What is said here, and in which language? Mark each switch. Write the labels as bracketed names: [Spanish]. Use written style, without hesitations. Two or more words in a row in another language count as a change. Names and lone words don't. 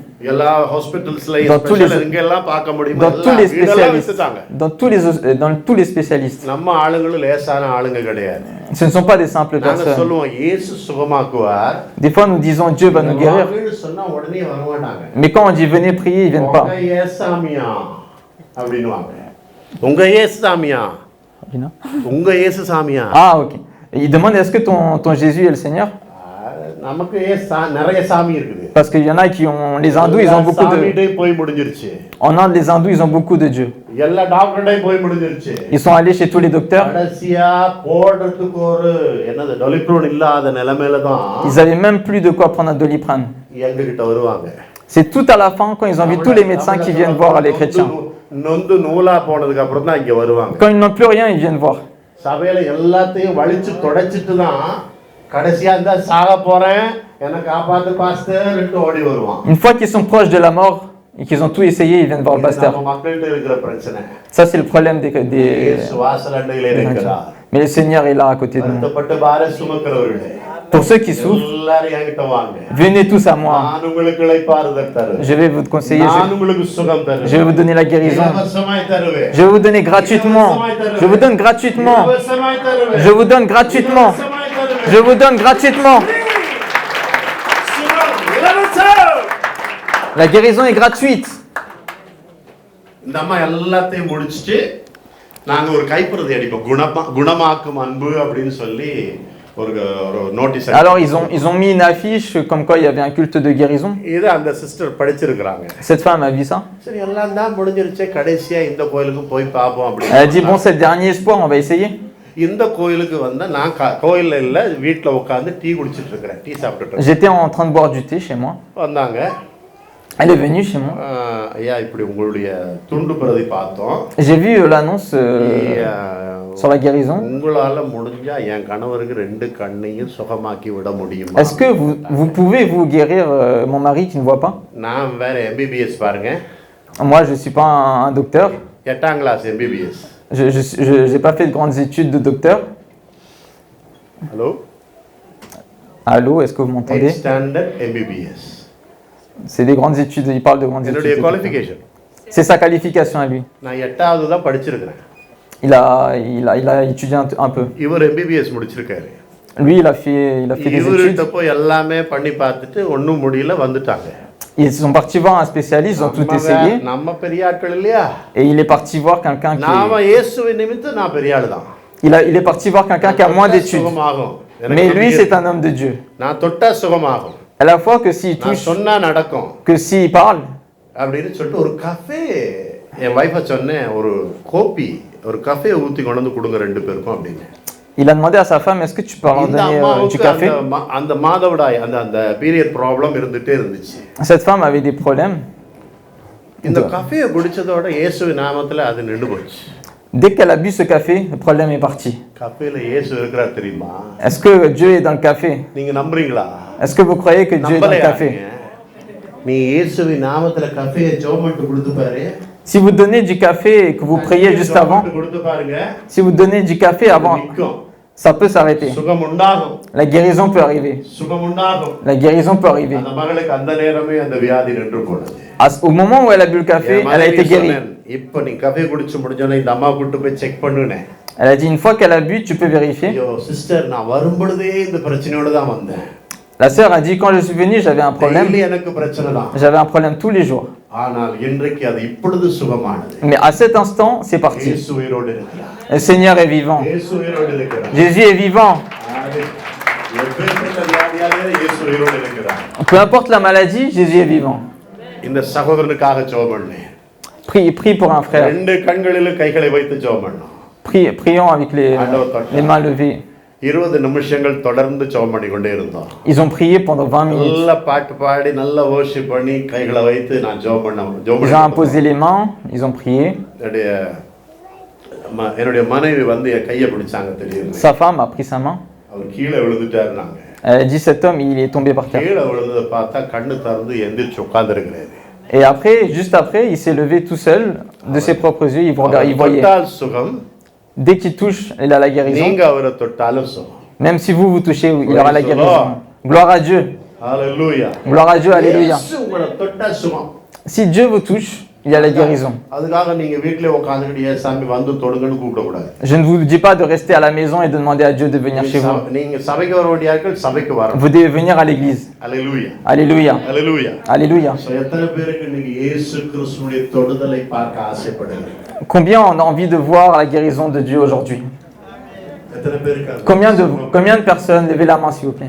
[Tamil] எல்லா ஹாஸ்பிடல்ஸ்ல இங்க எல்லாம் பார்க்க முடியும். [French] Dans tous les spécialistes. Dans tous les spécialistes. [Tamil] நம்ம ஆளுங்களும் லேசான ஆளுங்க கிடையாது. [French] Ce ne sont pas des simples [Tamil] நாங்க [French] personnes. [Tamil] சொல்லுவோம் இயேசு சுகமாக்குவார். [French] Des fois, nous disons Dieu va nous guérir. [Tamil] சொன்னா உடனே வர மாட்டாங்க. [French] Mais quand on dit venez prier, ils viennent pas. [Tamil] உங்க இயேசுசாமியா அப்படினுவாங்க. உங்க இயேசுசாமியா? அப்படினா? உங்க இயேசுசாமியா? [French] Ah, OK. Ils demandent est-ce que ton Jésus est le Seigneur? [Tamil] நமக்கு நிறைய சாமி இருக்குது. [French] Parce qu'il y en a qui ont les hindous, ils ont beaucoup de [Tamil] சாமிடே போய் முடிஞ்சிருச்சு. [French] En Inde, les hindous, ils ont beaucoup de dieux. [Tamil] எல்லா டாக்டர்டே போய் முடிஞ்சிருச்சு. [French] Ils sont allés chez tous les docteurs. [Tamil] கடைசியா போடுறதுக்கு ஒரு என்னது டொலிப்ரோன் இல்லாத நிலைமையில தான் [French] Ils avaient même plus de quoi prendre un Doliprane. [Tamil] எங்க கிட்ட வருவாங்க. [French] C'est tout à la fin quand ils ont vu tous les médecins qui viennent voir les chrétiens. [Tamil] நொந்து நூலா போனதுக்கு அப்புறம் தான் இங்க வருவாங்க. [French] Quand ils n'ont plus rien, ils viennent voir. [Tamil] சபையில எல்லாத்தையும் வலிச்சு தொடச்சிட்டு தான் கடைசியா இந்த சாக போறேன் என்ன காப்பாத்து பாஸ்டர் என்று ஓடி வருவான். [French] Une fois qu'ils sont proches de la mort et qu'ils ont tout essayé, ils viennent voir le pasteur. [Tamil] நம்ம மக்கள்கிட்ட இருக்கிற பிரச்சனை. [French] Ça c'est le problème des [Tamil] இயேசு வாசலண்டையிலே இருக்கிறார். [French] Mais le Seigneur est là à côté de nous. [Tamil] வருத்தப்பட்டு பார சுமக்கிறவர்களே. [French] Pour ceux qui souffrent, [Tamil] எல்லாரும் என்கிட்ட வாங்க. [French] venez tous à moi. [Tamil] நான் உங்களுக்கு இளைப்பாறுதல் தருவேன். [French] Je vais vous conseiller. [Tamil] நான் உங்களுக்கு சுகம் தருவேன். [French] Je vais vous donner la guérison. [Tamil] இலவசமாய் தருவேன். [French] Je vais vous donner gratuitement. Je vous donne gratuitement. [Tamil] இலவசமாய் தருவேன். [French] Je vous donne gratuitement. [Tamil] இலவசமாய் தருவேன். [French] Je vous donne gratuitement. [Tamil] சுகம் இலவசம். [French] La guérison est gratuite. [Tamil] இந்த அம்மா எல்லாத்தையும் முடிச்சிட்டு நாங்க ஒரு கைப்பிரதி அடிப்போம் குணமாக்கும் அன்பு அப்படின்னு சொல்லி ஒரு நோட்டீஸ். [French] Alors ils ont mis une affiche comme quoi il y avait un culte de guérison. [Tamil] இது அந்த சிஸ்டர் படிச்சிருக்காங்க. [French] Cette femme a vu ça. [Tamil] சரி எல்லாம் தான் முடிஞ்சிருச்சு கடைசியா இந்த கோயிலுக்கு போய் பாப்போம் அப்படி. Elle a dit bon c'est le dernier espoir, on va essayer. இந்த கோயிலுக்கு வந்தா நான் கோயில்ல இல்ல வீட்ல உட்கார்ந்து டீ குடிச்சிட்டு இருக்கேன். டீ சாப்பிட்டுட்டு இருக்கேன். [French] J'étais en train de boire du thé chez moi. [Tamil] வந்தாங்க. [French] Elle est venue chez moi. [Tamil] ஐயா இப்படி உங்களுடைய துண்டு பிரதி பார்த்தோம். [French] J'ai vu l'annonce sur la guérison. [Tamil] உங்களால முடிஞ்சா என் கணவருக்கு ரெண்டு கண்ணையும் சுகமாக்கி விட முடியுமா? [French] Est-ce que vous pouvez vous guérir mon mari qui ne voit pas? [Tamil] நான் வேற MBBS பாருங்க. [French] Moi je suis pas un docteur. [Tamil] 8ஆம் கிளாஸ் MBBS. [French] Je n'ai pas fait de grandes études de docteur. Allô? Allô, est-ce que vous m'entendez? [English] 8th standard MBBS. [French] C'est des grandes études, il parle de grandes études. [Tamil] என்னுடைய qualification. [French] C'est sa qualification à lui. [Tamil] நான் 8வது தான் படிச்சிருக்கேன். [French] Il a étudié un peu. [Tamil] இவர் MBBS முடிச்சிருக்காரு. [French] Lui, il a fait des études. [Tamil] இவர்கிட்ட போய் எல்லாமே பண்ணி பார்த்துட்டு ஒண்ணும் முடியல வந்துட்டாங்க. [French] Ils sont partis voir un spécialiste, ils ont tout essayé. [Tamil] நம்ம பெரிய ஆட்கள் இல்லையா? [French] Et il est parti voir quelqu'un qui [Tamil] நாம இயேசுவின் நிமித்தம் நான் பெரிய ஆளு தான். [French] il est parti voir quelqu'un qui a moins d'études. Mais lui, c'est un homme de Dieu. [Tamil] நான் தொட்டா சுகமாகும். [French] À la fois que s'il touche, [Tamil] சொன்னா நடக்கும். [French] que s'il parle. [Tamil] அப்படின்னு சொல்லிட்டு ஒரு கஃபே என் வைஃபை சொன்னேன் ஒரு கோப்பி ஒரு கஃபே ஊத்தி கொண்டு வந்து கொடுங்க ரெண்டு பேருக்கும் அப்படின்னு. [French] Il a demandé à sa femme est-ce que tu peux leur donner du café? [Tamil] அந்த மாதவிடாய் அந்த [English] period problem [Tamil] இருந்துட்டே இருந்துச்சு. [French] Cette femme avait des problèmes. [Tamil] இந்த கஃபே குடிச்சதோட இயேசுவின் நாமத்துல அது நின்னு போச்சு. [French] Dès qu'elle a bu ce café, le problème est parti. [Tamil] கஃபேல இயேசு இருக்கிறார் தெரியுமா? [French] Est-ce que Dieu est dans le café? [Tamil] நீங்க நம்புறீங்களா? [French] Est-ce que vous croyez que Dieu est dans le café? [Tamil] நீ இயேசுவின் நாமத்துல கஃபே ஜோமன்ட் கொடுத்து பாரு. [French] Si vous donnez du café et que vous priez juste avant, si vous donnez du café avant, ça peut s'arrêter. [Tamil] சுகம் உண்டாகும், [French] La guérison peut arriver. [Tamil] சுகம் உண்டாகும். [French] La guérison peut arriver. [Tamil] அந்த மகளுக்கு அந்த நேரமே அந்த வியாதி நின்று போனது. [French] Au moment où elle a bu le café, elle a été guérie. [Tamil] இப்ப நீ காஃபி குடிச்சு முடிஞ்சோனே இந்த அம்மா கூட்டு போய் செக் பண்ணுனே. [French] Elle a dit une fois qu'elle a bu, tu peux vérifier. [Tamil] ஐயோ சிஸ்டர் நான் வரும்பொழுதே இந்த பிரச்சனையோட தான் வந்தேன். [French] La sœur a dit quand je suis venue, j'avais un problème. [Tamil] டெய்லி எனக்கு பிரச்சனை தான். [French] J'avais un problème tous les jours. [Tamil] ஆனால் இன்றைக்கு அது இப்பொழுது சுகமானது. [French] Mais à cet instant, c'est parti. [Tamil] இயேசு உயிரோடு இருக்கிறார். [French] Le Seigneur est vivant. [Tamil] இயேசு உயிரோடு இருக்கிறார். [French] Jésus est vivant. [Tamil] எப்பேற்பட்ட வியாதியாலே இயேசு உயிரோடு இருக்கிறார். [French] Peu importe la maladie, Jésus est vivant. [Tamil] இந்த சகோதரனுக்காக ஜெபம் பண்ணேன். [French] Prie pour un frère. [Tamil] ரெண்டு கண்களிலும் கைகளை வைத்து ஜெபம் பண்ணோம். [French] Prions avec les mains levées. [Tamil] 20 நிமிஷங்கள் தொடர்ந்து ஜெபம் பண்ணி கொண்டே இருந்தோம். [French] Ils ont prié pendant 20 minutes. [Tamil] நல்ல பாட்டு பாடி நல்ல worship பண்ணி கைகளை வைத்து நான் ஜெபம் பண்ணேன். [French] Ils ont imposé les mains, ils ont prié. [Tamil] என்னுடைய மனைவி வந்து என் கையை பிடிச்சாங்க தெரியும். [French] Sa femme a pris sa main. [Tamil] அவர் கீழே விழுந்துட்டாருனாங்க. [French] Elle a dit cet homme, il est tombé par terre. [Tamil] கீழே விழுந்ததை பார்த்தா கண்ணு திறந்து எந்திரிச்சு உட்கார்ந்திருக்கிறாரு. [French] Et après, juste après, il s'est levé tout seul, de ses propres yeux, il voyait. [Tamil] தொட்டால் சுகம். [French] Dès qu'il touche, il a la guérison. [Tamil] நீங்க அவரை தொட்டாலும் சுகம். [French] Même si vous touchez, il aura la guérison. Gloire à Dieu. Alléluia. Gloire à Dieu, alléluia. [Tamil] இயேசு உங்களை தொட்டா சுகம். [French] Si Dieu vous touche, il y a la guérison. [Tamil] அதுக்காக நீங்க வீட்லயே உட்கார்ந்துட்டு ஏசாமி வந்து தொடுங்கன்னு கூப்பிட கூடாது. [French] Je ne vous dis pas de rester à la maison et de demander à Dieu de venir chez vous. [Tamil] நீங்க சபைக்கு வர வேண்டியார்கள் சபைக்கு வரணும். [French] Vous devez venir à l'église. Alléluia. Alléluia. Alléluia. Alléluia. [Tamil] எத்தனை பேருக்கு நீங்க இயேசு கிறிஸ்துவின் தொடுதலை பார்க்க ஆசைப்படுறீங்க? [French] Combien on a envie de voir la guérison de Dieu aujourd'hui? [Tamil] எத்தனை பேருக்கு? [French] Combien de personnes, levez la main s'il vous plaît.